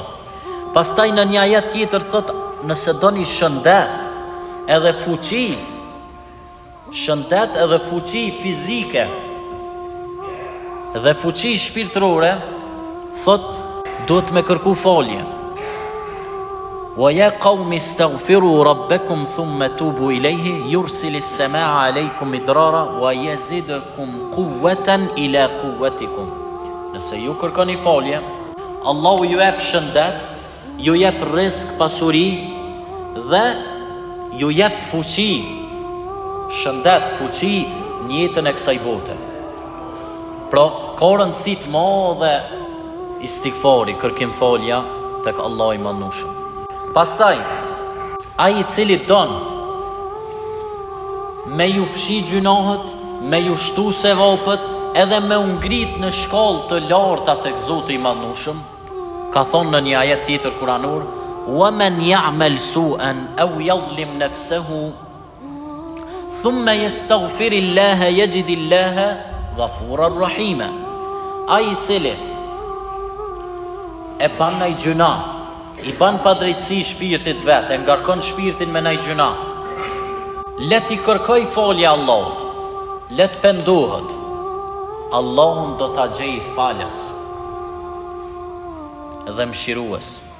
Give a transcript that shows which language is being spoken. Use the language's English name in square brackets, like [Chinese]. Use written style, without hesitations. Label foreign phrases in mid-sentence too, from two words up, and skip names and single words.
[Albanian] Pastaj në një ajet tjetër thot, nëse doni shëndet edhe fuqi, shëndet edhe fuqi fizike dhe fuqi shpirtërore, thot, duhet me kërku falje. [Arabic] ويا قوم استغفروا ربكم ثم توبوا إليه يرسل السماء عليكم مدرارا ويزدكم قوة إلى قوتكم. [Albanian] Nëse ju kërkoni falje, Allahu ju jep shëndet, ju jep rrezik, pasuri dhe ju jep fuqi. Shëndet, fuqi në jetën e kësaj bote. Pra, ka rëndësi të madhe istighfari, kërkim falja tek Allah i madhnushëm. Pastaj, ai i cili don me ju fshi gjunohet, me ju shtu sevapët, edhe me ngrit në shkallë të larta tek Zoti i madhnushëm, ka thonë në një ajet tjetër kuranor, [Arabic] ومن يعمل سوءا أو يظلم نفسه ثم يستغفر الله يجد الله غفورا رحيما. [Albanian] Ai i cili e ban ndaj gjuna, i ban pa drejtësi shpirtit vetë, e ngarkon shpirtin me ndaj gjuna, let i kërkoj falje Allahut, let pendohet, Allahun do ta gjej falës dhe mshirues.